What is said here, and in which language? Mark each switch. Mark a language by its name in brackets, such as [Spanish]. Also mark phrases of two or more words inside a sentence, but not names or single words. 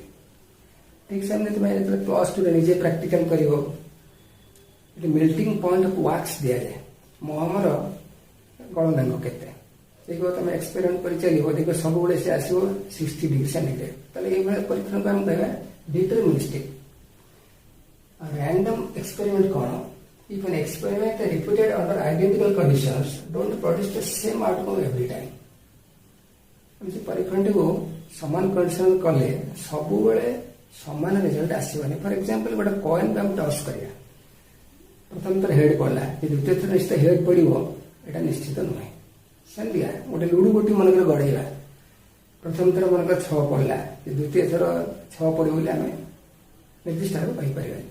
[Odia] ଠିକ୍ ସେମିତି ତୁମେ ଯେତେବେଳେ +2ରେ ନିଜେ ପ୍ରାକ୍ଟିକାଲ କରିବ, ଏଠି [English] melting point of wax [Odia] ଦିଆଯାଏ। ମହମର ଗଳନାଙ୍କ କେତେ ଦେଖିବ, ତୁମେ ଏକ୍ସପେରିମେଣ୍ଟ କରି ଚାଲିବ, ଦେଖିବ ସବୁବେଳେ ସେ ଆସିବ 60 [English] degree centigrade. [Odia] ତାହେଲେ ଏଇଭଳିଆ ପରୀକ୍ଷଣକୁ ଆମେ କହିବା ଡିଟରମିନିଷ୍ଟିକ। [English] random experiment [Odia] କ'ଣ? [English] If an experiment repeated under identical conditions don't produce the same outcome every time. [Odia] ଏମିତି ପରୀକ୍ଷଣଟିକୁ ସମାନ କଣ୍ଡିସନ କଲେ ସବୁବେଳେ ସମାନ ରେଜଲ୍ଟ ଆସିବନି। [English] for example [Odia] ଗୋଟେ କଏନ୍କୁ ଆମେ ଟସ୍ କରିବା, ପ୍ରଥମ ଥର ହେଡ୍ ପଡ଼ିଲା, ଦ୍ୱିତୀୟ ଥର ନିଶ୍ଚିତ ହେଡ୍ ପଡ଼ିବ, ଏଇଟା ନିଶ୍ଚିତ ନୁହେଁ। ସେମିତିକା ଗୋଟେ ଲୁଡୁ ଗୋଟି ମନେକର ଗଢ଼େଇବା, ପ୍ରଥମ ଥର ମନେକର 6 ପଡ଼ିଲା, ଦ୍ୱିତୀୟ ଥର 6 ପଡ଼ିବ ବୋଲି ଆମେ ନିର୍ଦ୍ଦିଷ୍ଟ ଭାବେ କହିପାରିବାନି।